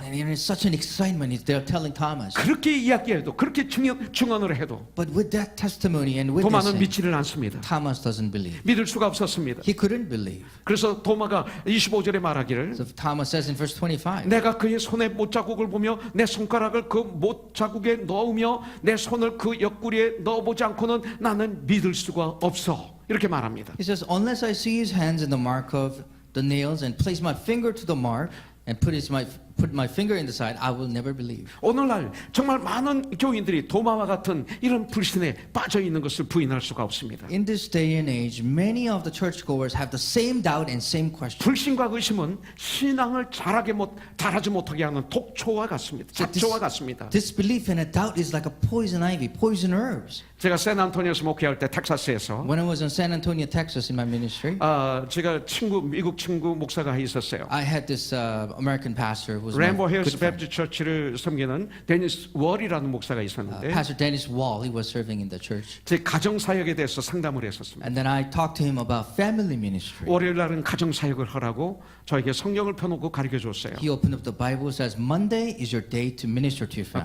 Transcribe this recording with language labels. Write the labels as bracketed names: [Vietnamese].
[English] And in such an excitement, they're telling Thomas. [Korean] 그렇게 이야기해도 그렇게 증언을 해도 [English] But with that testimony and [Korean] 도마는 [English] witnessing, [Korean] 믿지를 않습니다. [English] Thomas doesn't believe. [Korean] 믿을 수가 없었습니다. [English] He couldn't believe. [Korean] 그래서 도마가 25절에 말하기를 [English] So Thomas says in verse 25, [Korean] 내가 그의 손에 못자국을 보며 내 손가락을 그 못자국에 넣으며 내 손을 그 옆구리에 넣어보지 않고는 나는 믿을 수가 없어. 이렇게 말합니다. [English] he says, unless I see his hands in the mark of the nails and place my finger to the mark and put my finger in the side, I will never believe. [Korean] 오늘날 정말 많은 교인들이 도마와 같은 이런 불신에 빠져 있는 것을 부인할 수가 없습니다. [English] In this day and age, many of the churchgoers have the same doubt and same question. [Korean] 불신과 의심은 신앙을 자라지 못하게 하는 독초와 같습니다. 잡초와 같습니다. [English] Disbelief and a doubt is like a poison ivy, poison herbs. [Korean] 제가 샌안토니오에서 목회할 때 텍사스에서 [English] When I was in San Antonio, Texas, in my ministry, [Korean] 제가 미국 친구 목사가 있었어요. [English] I had this American pastor was my 램보 힐스 good friend. [Korean] 베프티스 처치를 섬기는 데니스 월이라는 목사가 있었는데 [English] Pastor Dennis Wall, he was serving in the church. [Korean] 제 가정 사역에 대해서 상담을 했었습니다. [English] And then I talked to him about family ministry. [Korean] 월요일 날은 가정 사역을 하라고 저에게 성경을 펴놓고 가르쳐 줬어요. [English] He opened up the Bible, says Monday is your day to minister to your family.